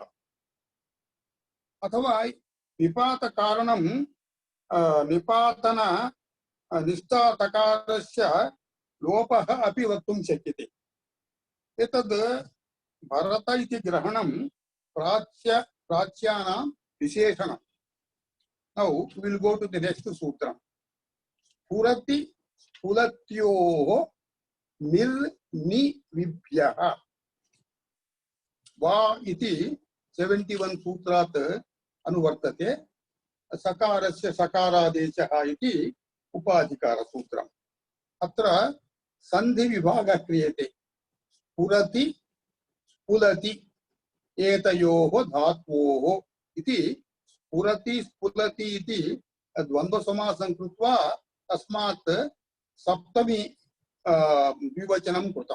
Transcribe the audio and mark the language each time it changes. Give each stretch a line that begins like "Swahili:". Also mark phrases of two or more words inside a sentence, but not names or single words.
Sanskrit: अथवा निपात कारणं निपातन निष्ठा तकारस्य लोपः अपि वक्तुं शक्यते। एतद् भरत इति ग्रहणं प्राच्यानां विशेषणं।
English: Now we will go to the next sutram.
Sanskrit: पुरति पुलत्योः निर् नि विभ्यः. वा इति 71 सूत्रात् अनुवर्तते। सकारस्य सकारादेशः इति उपाधिकार सूत्रम्। अत्र संधि विभागः क्रियते। पुरति पुलति एतयोः धात्वोः इति पुरति स्फुलति इति द्वन्द्व समासं कृत्वा तस्मात् सप्तमी द्विवचनं कृतं।